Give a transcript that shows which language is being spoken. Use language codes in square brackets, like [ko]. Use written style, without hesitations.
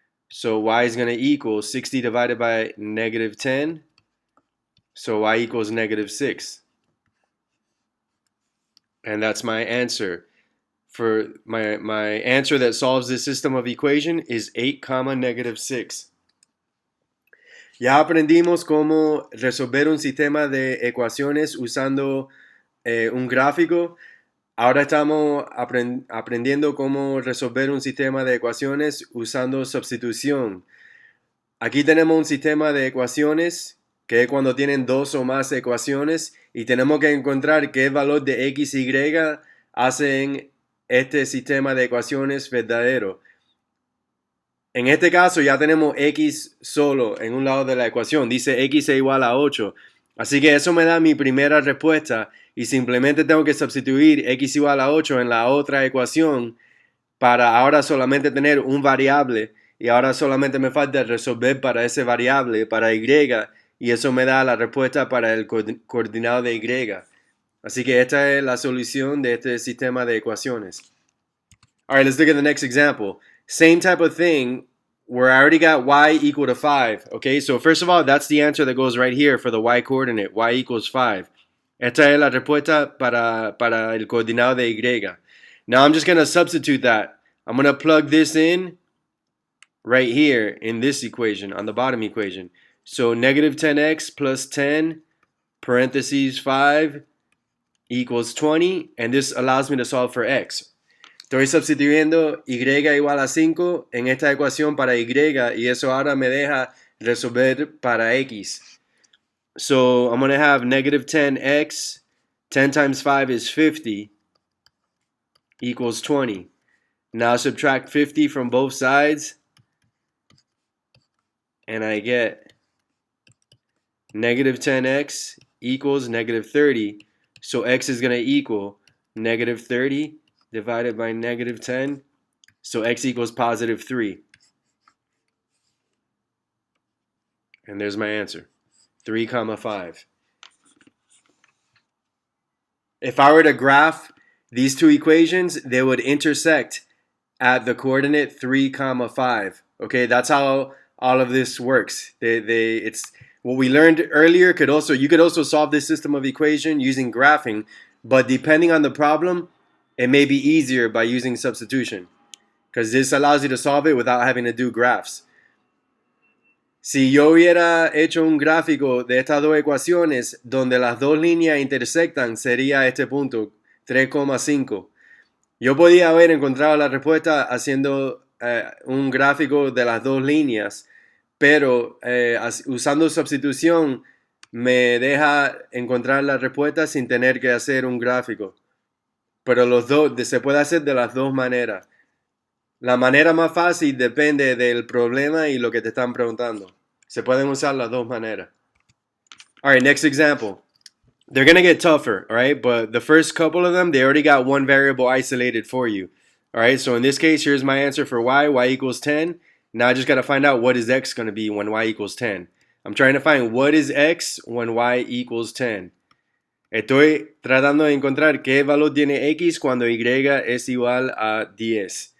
[en] So y is going to equal 60 divided by negative 10. So y equals negative 6. And that's my answer. For my answer that solves this system of equation is 8, negative 6. [es] Ya aprendimos cómo resolver un sistema de ecuaciones usando un gráfico. Ahora estamos aprendiendo cómo resolver un sistema de ecuaciones usando substitución. Aquí tenemos un sistema de ecuaciones que es cuando tienen dos o más ecuaciones y tenemos que encontrar qué valor de x y hacen este sistema de ecuaciones verdadero. En este caso ya tenemos x solo en un lado de la ecuación. Dice x es igual a 8. Así que eso me da mi primera respuesta y simplemente tengo que sustituir x igual a 8 en la otra ecuación para ahora solamente tener un variable y ahora solamente me falta resolver para ese variable, para y, y eso me da la respuesta para el coordinado de y. Así que esta es la solución de este sistema de ecuaciones. [en] All right, let's look at the next example. Same type of thing where I already got y equal to 5. Okay, so first of all, that's the answer that goes right here for the y coordinate. Y equals 5. [es] Esta es la respuesta para el coordinado de y. [en] Now I'm just going to substitute that. I'm going to plug this in right here in this equation, on the bottom equation. So negative 10x plus 10 parentheses 5 equals 20, and this allows me to solve for x. [es] Estoy sustituyendo y igual a 5 en esta ecuación para y eso ahora me deja resolver para x. [en] So I'm going to have negative 10x, 10 times 5 is 50, equals 20. Now subtract 50 from both sides, and I get negative 10x equals negative 30. So x is going to equal negative 30 divided by negative 10. So x equals positive 3. And there's my answer, 3, 5. If I were to graph these two equations, they would intersect at the coordinate 3, 5. Okay, that's how all of this works. It's what we learned earlier. You could also solve this system of equation using graphing, but depending on the problem, it may be easier by using substitution, because this allows you to solve it without having to do graphs. [es] Si yo hubiera hecho un gráfico de estas dos ecuaciones donde las dos líneas intersectan, sería este punto, 3,5. Yo podía haber encontrado la respuesta haciendo un gráfico de las dos líneas, pero usando substitución me deja encontrar la respuesta sin tener que hacer un gráfico. Pero se puede hacer de las dos maneras. La manera más fácil depende del problema y lo que te están preguntando. Se pueden usar las dos maneras. [en] All right, next example. They're going to get tougher, all right? But the first couple of them, they already got one variable isolated for you. All right, so in this case, here's my answer for y equals 10. Now I just got to find out what is x going to be when y equals 10. I'm trying to find what is x when y equals 10. [es] Estoy tratando de encontrar qué valor tiene x cuando y es igual a 10.